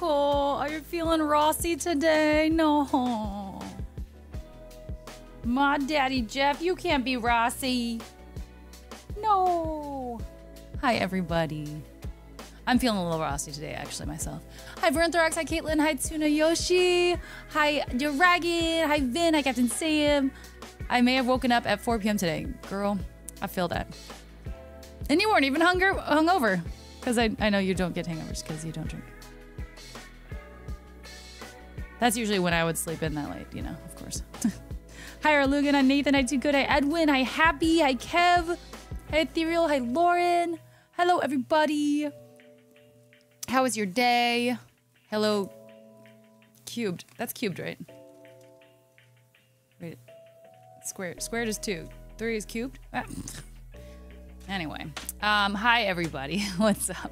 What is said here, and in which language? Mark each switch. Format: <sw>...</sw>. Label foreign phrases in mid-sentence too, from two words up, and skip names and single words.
<en>Are you feeling Rossi today? No. My daddy, Jeff, you can't be Rossi. No. Hi, everybody. I'm feeling a little Rossi today, actually, myself. Hi, Vernthrax. Hi, Caitlin. Hi, Tsunayoshi. Hi, Dragon. Hi, Vin. Hi, Captain Sam. I may have woken up at 4 p.m. today. Girl, I feel that. And you weren't even hungover. Because I know you don't get hangovers because you don't drink. That's usually when I would sleep in that late, you know, of course. Hi, Arlugan. Hi, Nathan. Hi, Too Good. Hi, Edwin. Hi, Happy. Hi, Kev. Hi, Ethereal. Hi, Lauren. Hello, everybody. How was your day? Hello, Cubed. That's Cubed, right? Wait. Squared. Squared is 2. 3 is cubed? Ah. Anyway, hi everybody. What's up?</en>